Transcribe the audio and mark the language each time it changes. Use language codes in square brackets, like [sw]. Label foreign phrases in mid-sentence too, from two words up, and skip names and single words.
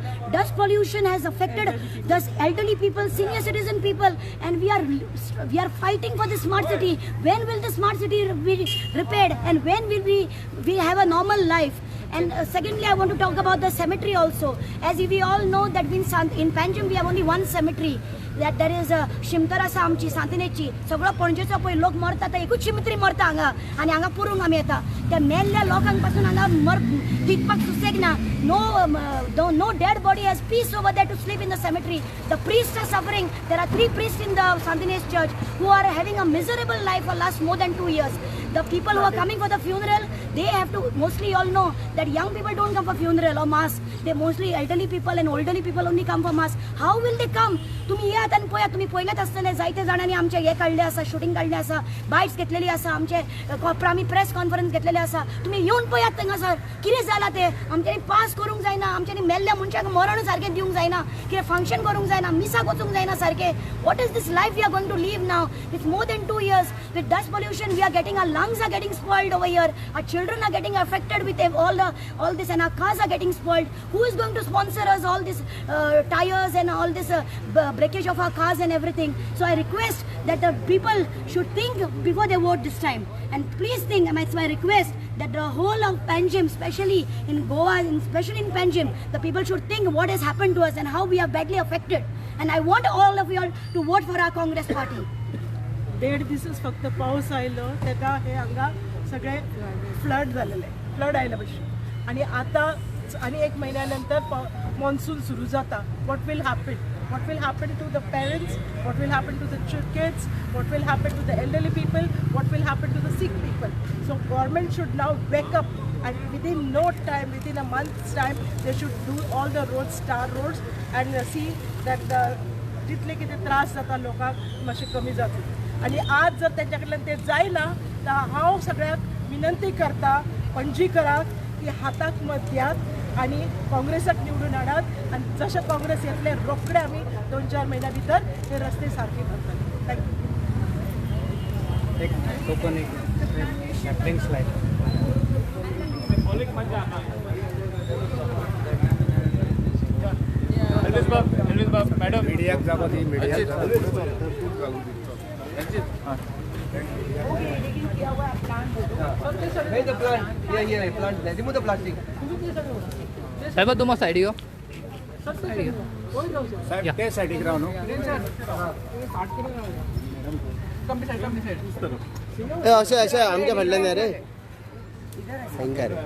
[en] Dust pollution has affected the elderly people, senior citizen people, and we are fighting for the smart city. When will the smart city be repaired, and when will we have a normal life? And secondly, I want to talk about the cemetery also. As we all know that in Panjim we have only one cemetery. That there is [kok] शिमतरासा आमची सांतिनेची सगळं पणजेचो पळय लोक मरता ते एकूच शिमतरी मरता हांगा आनी हांगा पुरूंक आमी येता त्या मेल्ल्या लोकांपासून हांगा न्हिदपाक सुसेग ना [en] no dead body has peace over there to sleep in the cemetery. The priests are suffering. There are 3 priests in the Santines church who are having a miserable life for last more than 2 years. The people who are coming for the funeral, they have to, mostly all know that young people don't come for funeral or mass. They mostly elderly people and elderly people only come for mass. How will they come? [kok] तुम्ही यात आणि पळयात, तुम्ही पळयल्यात आसतले जायते जाणांनी आमचे हे काढले आसा, शूटिंग काढले आसा, बायट्स घेतलेली आसा, आमचे आमी [en] press conference [kok] घेतलेले आसा. तुम्ही येऊन पळयात थंयसर कितें जाला ते. आमच्यांनी पास करूंक जायना, आमच्यांनी मेल्ल्या मनशाक मरण सारकें दिवंक जायना, कितें फंक्शन करूंक जायना, मिसाक वचूंक जायना सारकें. [en] What is this life we are going to live now? It's more than 2 years. With dust pollution, we are getting, our lungs are getting spoiled over here. Our children are getting affected with all this, and our cars are getting spoiled. Who is going to sponsor us all this tires and all this breakage of our cars and everything? So I request that the people should think before they vote this time. And please think, and it's my request that the whole of Panjim, especially in Goa, especially in Panjim, the people should think what has happened to us and how we are badly affected. And I want all of you all to vote for our Congress party. [kok] 1.5 दिवस फक्त पाऊस आयलो तेका हे हांगा सगळे फ्लड जालेले, फ्लड आयले भशेन. आनी आतां आनी 1 म्हयन्यानंतर मॉन्सून सुरू जाता. [en] What will happen? What will happen to the parents? What will happen to the kids? What will happen to the elderly people? What will happen to the sick people? So government should now wake up, and within no time, within a month's time, they should do all the roads, star roads, and see that the [kok] जितले कितें त्रास जाता लोकांक मातशे कमी जातले. आनी आज जर तेंच्या कडल्यान तें जायना तर हांव सगळ्याक विनंती करता, पणजीकरांक, की हाताक मत दियात आनी काँग्रेसाक निवडून हाडात. आनी जशें काँग्रेस येतले रोखडे आमी 2-4 म्हयन्या भितर हे रस्ते सारके करतले. मॅडम मीडियाक जागो दी, मीडियाक [en] the plant. Here, plant. Remove the plastic. [kok] साहेब तुम्हा साईड यो. साहेब ते सायडीक राव न्हू. अशें आमच्या फाटल्यान रे.